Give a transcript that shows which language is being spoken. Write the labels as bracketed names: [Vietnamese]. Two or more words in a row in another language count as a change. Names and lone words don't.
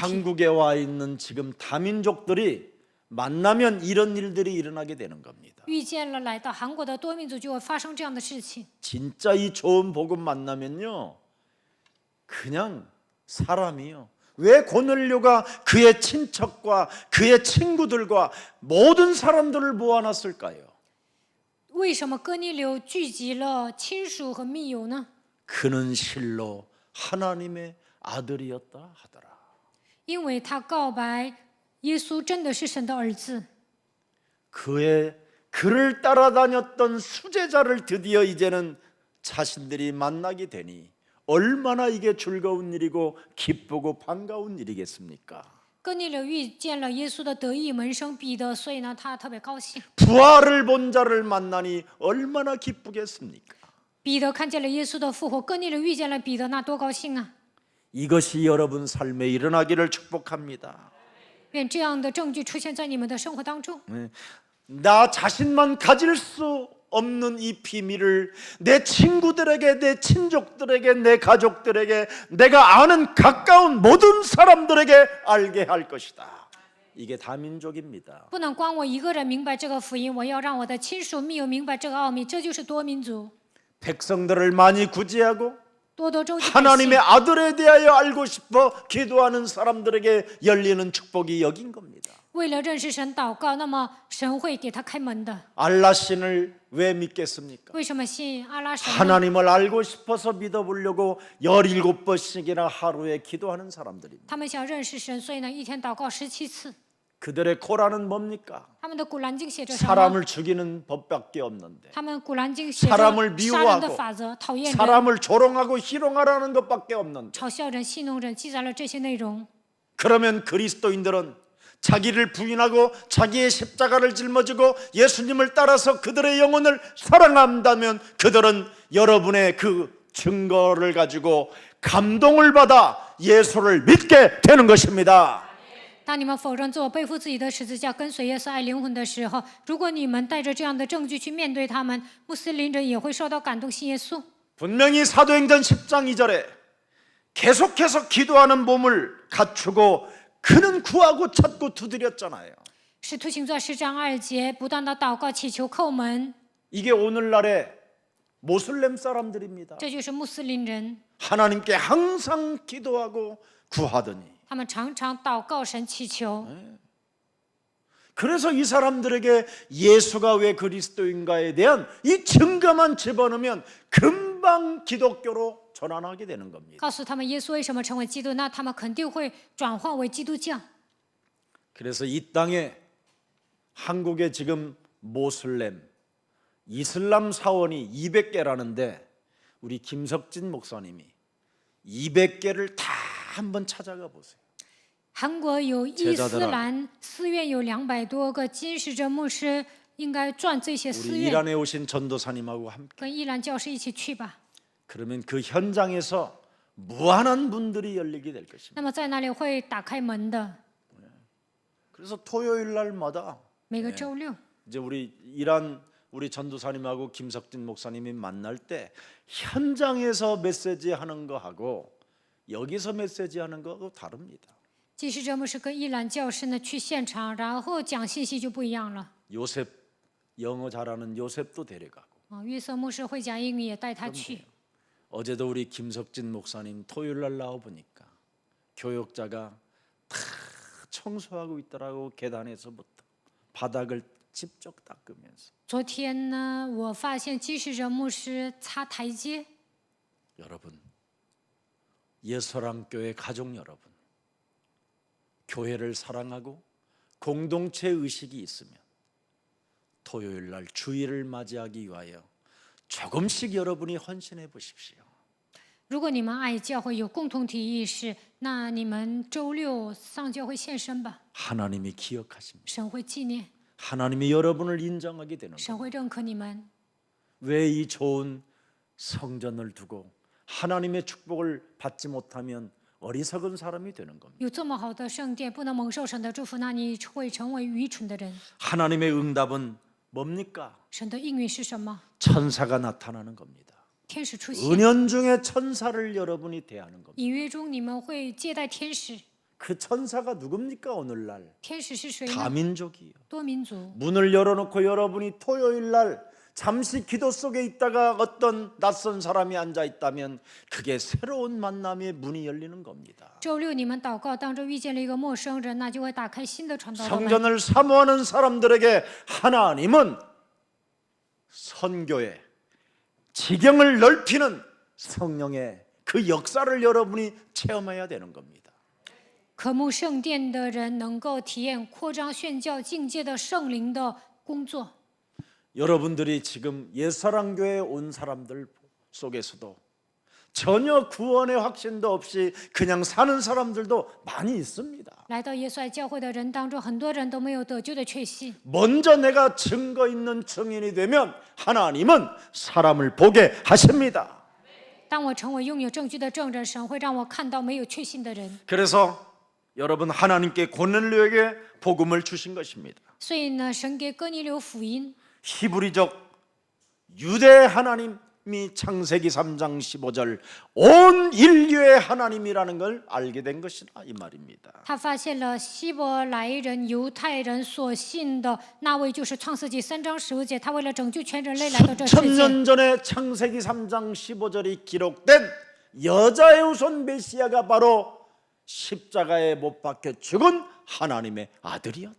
[Korean] 한국에 와 있는 지금 다민족들이 만나면 이런 일들이 일어나게 되는 겁니다. [Chinese] 遇见了来到韩国的多民族，就会发生这样的事情。 [Korean] 진짜 이 좋은 복음 만나면요, 그냥 사람이요. 왜 고넬료가 그의 친척과 그의 친구들과 모든 사람들을 모아놨을까요? [Chinese] 为什么哥尼流聚集了亲属和密友呢？ [Korean] 그는 실로 하나님의 아들이었다 하더라. [Chinese] 因为他告白耶稣真的是神的儿子。 [Korean] 그를 따라다녔던 수제자를 드디어 이제는 자신들이 만나게 되니 얼마나 이게 즐거운 일이고 기쁘고 반가운 일이겠습니까? [Chinese] 哥尼流遇见了耶稣的得意门生彼得，所以呢，他特别高兴。 [Korean] 부활을 본 자를 만나니 얼마나 기쁘겠습니까? [Chinese] 彼得看见了耶稣的复活，哥尼流遇见了彼得，那多高兴啊！ [Korean] 이것이 여러분 삶에 일어나기를 축복합니다. [Chinese] 愿这样的证据出现在你们的生活当中。 [Korean] 나 자신만 가질 수 없는 이 비밀을 내 친구들에게, 내 친족들에게, 내 가족들에게, 내가 아는 가까운 모든 사람들에게 알게 할 것이다. 이게 다민족입니다. [Chinese] 不能光我一个人明白这个福音，我要让我的亲属密友明白这个奥秘，这就是多民族。 [Korean] 백성들을 많이 구제하고 [Chinese] 多得周济百姓， [Korean] 하나님의 아들에 대하여 알고 싶어 기도하는 사람들에게 열리는 축복이 여긴 겁니다. [Chinese] 为了认识神祷告，那么神会给他开门的。 [Korean] 알라 신을 왜 믿겠습니까? [Chinese] 为什么信阿拉神呢？ [Korean] 하나님을 알고 싶어서 믿어보려고 17번씩이나 하루에 기도하는 사람들입니다. [Chinese] 他们想认识神，所以呢，一天祷告17次。 [Korean] 그들의 코라는 뭡니까? [Chinese] 他们的古兰经写着什么？ [Korean] 사람을 죽이는 법밖에 없는데 [Chinese] 他们古兰经写着 [Korean] 사람을 [Chinese] 杀人的 [Korean] 미워하고 [Chinese] 法则，讨厌人， [Korean] 사람을 조롱하고 희롱하라는 것밖에 없는데 [Chinese] 嘲笑人、戏弄人，记载了这些内容。 [Korean] 그러면 그리스도인들은 자기를 부인하고 자기의 십자가를 짊어지고 예수님을 따라서 그들의 영혼을 사랑한다면 그들은 여러분의 그 증거를 가지고 감동을 받아 예수를 믿게 되는 것입니다. [Chinese] 当你们否认自我，背负自己的十字架，跟随耶稣爱灵魂的时候，如果你们带着这样的证据去面对他们，穆斯林人也会受到感动，信耶稣。 [Korean] 분명히 사도행전 10장 2절에 계속해서 기도하는 몸을 갖추고 그는 구하고 찾고 두드렸잖아요. [Chinese] 使徒行传10章2节，不断的祷告、祈求、叩门， [Korean] 이게 오늘날의 모슬렘 사람들입니다. [Chinese] 这就是穆斯林人。 [Korean] 하나님께 항상 기도하고 구하더니 [Chinese] 他们常常祷告神、祈求。 [Korean] 그래서 이 사람들에게 예수가 왜 그리스도인가에 대한 이 증거만 집어넣으면 금방 기독교로 전환하게 되는 겁니다. [Chinese] 告诉他们耶稣为什么成为基督，那他们肯定会转换为基督教。 [Korean] 그래서 이 땅에 한국에 지금 모슬렘 이슬람 사원이 200개라는데 우리 김석진 목사님이 200개를 다 한번 찾아가 보세요. [Chinese] 韩国有伊斯兰寺院有200多个，金使者牧师应该转这些寺 [Korean] 우리 [Chinese] 院， [Korean] 이란에 오신 전도사님하고 함께 [Chinese] 跟伊兰教师一起去吧。 [Korean] 그러면 그 현장에서 무한한 문들이 열리게 될 것입니다. [Chinese] 那么在那里会打开门的， [Korean] 그래서 토요일 날마다 [Chinese] 每个周六。 [Korean] 이제 우리 이란 우리 전도사님하고 김석진 목사님이 만날 때 현장에서 메시지 하는 거하고 여기서 메시지 하는 거하고 다릅니다. [Chinese] 祭司者牧师跟伊兰教师呢去现场，然后讲信息就不一样了。 [Korean] 요셉 영어 잘하는 요셉도 데려가고 [Chinese] 约瑟牧师会讲英语，也带他去。 [Korean] 어제도 우리 김석진 목사님 토요일 날 나와 보니까 교역자가 다 청소하고 있더라고. 계단에서부터 바닥을 직접 닦으면서. [Chinese] 昨天呢，我发现祭司者牧师擦台阶。 [Korean] 여러분, 예서랑교회 가족 여러분, 교회를 사랑하고 공동체 의식이 있으면 토요일 날 주일을 맞이하기 위하여 조금씩 여러분이 헌신해 보십시오. [Chinese] 如果你们爱教会，有共同体意识，那你们周六上教会献身吧。 [Korean] 하나님이 기억하십니다. [Chinese] 神会纪念， [Korean] 하나님이 여러분을 인정하게 되는 거예요. [Chinese] 神会认可你们。 [Korean] 왜 이 좋은 성전을 두고 하나님의 축복을 받지 못하면 어리석은 사람이 되는 겁니다. [Chinese] 有这么好的圣殿，不能蒙受神的祝福，那你会成为愚蠢的人。 [Korean] 하나님의 응답은 뭡니까? [Chinese] 神的应允是什么？ [Korean] 천사가 나타나는 겁니다. [Chinese] 天使出现。 [Korean] 은연중에 천사를 여러분이 대하는 겁니다. [Chinese] 隐约中你们会接待天使， [Korean] 그 천사가 누굽니까? 오늘날 [Chinese] 天使是谁呢？ [Korean] 다민족이요. [Chinese] 多民族。 [Korean] 문을 열어놓고 여러분이 토요일 날 잠시 기도 속에 있다가 어떤 낯선 사람이 앉아 있다면 그게 새로운 만남의 문이 열리는 겁니다. [Chinese] 周六你们祷告当中遇见了一个陌生人，那就会打开新的传道的门。 [Korean] 성전을 사모하는 사람들에게 하나님은 선교에 지경을 넓히는 성령의 그 역사를 여러분이 체험해야 되는 겁니다. [Chinese] 渴慕圣殿的人能够体验扩张宣教境界的圣灵的工作。 [Korean] 여러분들이 지금 옛사랑교회에 온 사람들 속에서도 전혀 구원의 확신도 없이 그냥 사는 사람들도 많이 있습니다. [Chinese] 来到耶稣爱教会的人当中，很多人都没有得救的确信。 [Korean] 먼저 내가 증거 있는 증인이 되면 하나님은 사람을 보게 하십니다. [Chinese] 当我成为拥有证据的证人，神会让我看到没有确信的人。 [Korean] 그래서 여러분 하나님께 고넬료에게 복음을 주신 것입니다. [Chinese] 所以呢，神给哥尼流福音。 [Korean] 히브리적 유대 하나님이 창세기 3장 15절 온 인류의 하나님이라는 걸 알게 된 것이다 이 말입니다. [Chinese] 他发现了希伯来人、犹太人所信的那位就是创世纪3章15节，他为了拯救全人类来到这世 [Korean] 수천 [Chinese] 界。 [Korean] 년 전에 창세기 3장 15절이 기록된 여자의 후손 메시아가 바로 십자가에 못 박혀 죽은 하나님의 아들이었다.